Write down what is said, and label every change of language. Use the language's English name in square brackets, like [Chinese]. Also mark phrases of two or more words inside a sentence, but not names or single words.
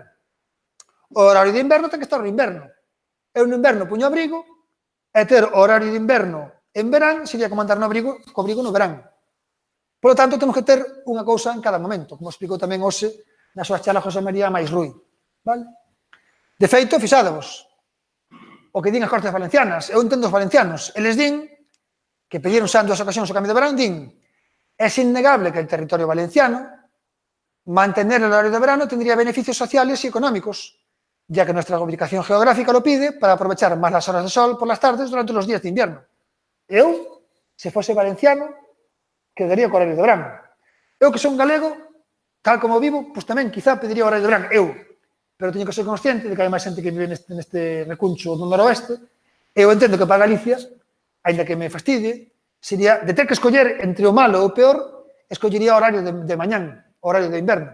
[Galician] O horario de inverno ten que estar no inverno. Eu no inverno puño abrigo e ter o horario de inverno en verán sería como andar no abrigo, co abrigo no verán. [Spanish] Por lo tanto, [Galician] temos que ter unha cousa en cada momento, como explicou tamén hoxe na súa charla José María máis Rui. Vale? De feito, fixádevos, o que din as Cortes Valencianas, eu entendo os valencianos, eles din, que pediron xa en 2 ocasións o cambio de verán, din, [Spanish] es innegable que el territorio valenciano, mantener el horario de verano tendría beneficios sociales y económicos, ya que nuestra ubicación geográfica lo pide para aprovechar más las horas de sol por las tardes durante los días de invierno. [Galician] Eu, se fose valenciano, quedaría co horario de verano. Eu, que son galego, tal como vivo, pois tamén, quizá, pediría o horario de verán. Eu, pero teño que ser consciente de que hai máis xente que vive neste recuncho do noroeste. Eu entendo que para Galicia, aínda que me fastidie, sería, de ter que escoller entre o malo e o peor, escollería o horario de mañán, o horario de inverno.